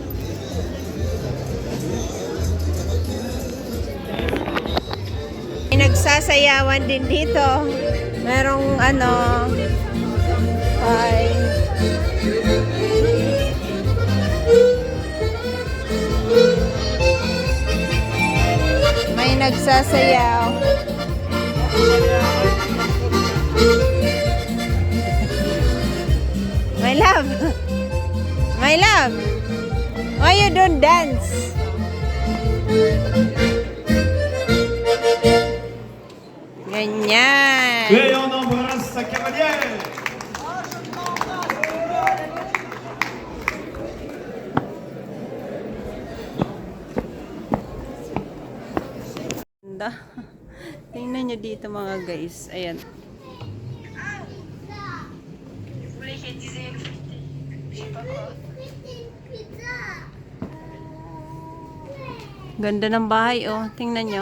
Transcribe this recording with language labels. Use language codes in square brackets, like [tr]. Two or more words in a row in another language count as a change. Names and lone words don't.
[tl] May nagsasayawan din dito. Merong ano, ay may nagsasayaw. [en] My love. My love. Why you don't dance? [tl] Ganyan. [fr] Et on embrasse sa cavalière. [tl] Ganda. Tingnan nyo dito mga guys. Ayan. Ganda ng bahay oh. Tingnan nyo.